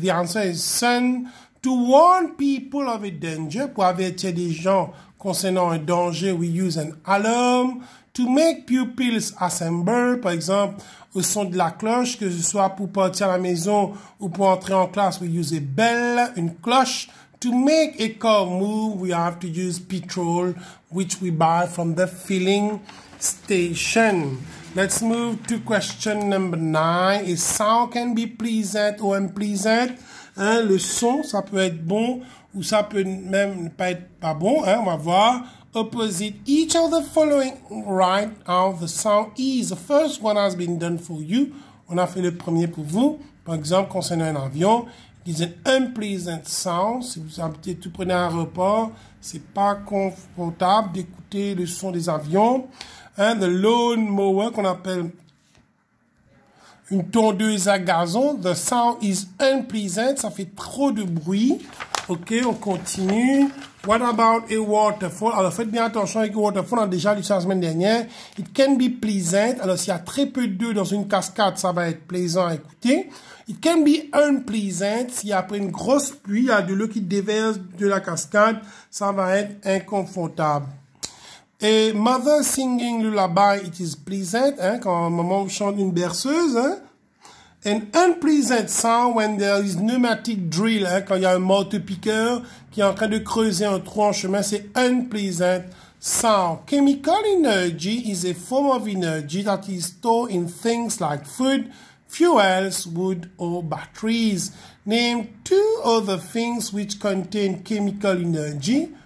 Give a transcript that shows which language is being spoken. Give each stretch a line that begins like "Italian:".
English: The answer is sun. To warn people of a danger,
French: pour avertir des gens concernant un danger,
English: we use an alarm. To make pupils assemble,
French: par exemple, au son de la cloche, que ce soit pour partir à la maison ou pour entrer en classe,
English: we use a bell,
French: une cloche.
English: To make a car move, we have to use petrol, which we buy from the filling station. Let's move to question number 9. A sound can be pleasant or unpleasant.
French: Le son, ça peut être bon ou ça peut même pas être pas bon. On va voir.
English: Opposite each of the following, write how the sound is. The first one has been done for you.
French: On a fait le premier pour vous. Par exemple, concernant un avion,
English: it's an unpleasant sound.
French: Si vous habitez tout près d'un aéroport, c'est pas confortable d'écouter le son des avions.
English: The lawn mower,
French: qu'on appelle une tondeuse à gazon.
English: The sound is unpleasant.
French: Ça fait trop de bruit. OK, on continue.
English: What about a waterfall?
French: Alors, faites bien attention avec le waterfall. On a déjà lu ça la semaine dernière.
English: It can be pleasant.
French: Alors, s'il y a très peu d'eau dans une cascade, ça va être plaisant à écouter.
English: It can be unpleasant.
French: S'il y a après une grosse pluie, il y a de l'eau qui déverse de la cascade, ça va être inconfortable.
English: A mother singing lullaby, it is pleasant.
French: Quand maman chante une berceuse.
English: An unpleasant sound when there is pneumatic drill.
French: Quand il y a un marteau-piqueur qui est en train de creuser un trou en chemin, c'est
English: unpleasant sound. Chemical energy is a form of energy that is stored in things like food, fuels, wood, or batteries. Name two other things which contain chemical energy.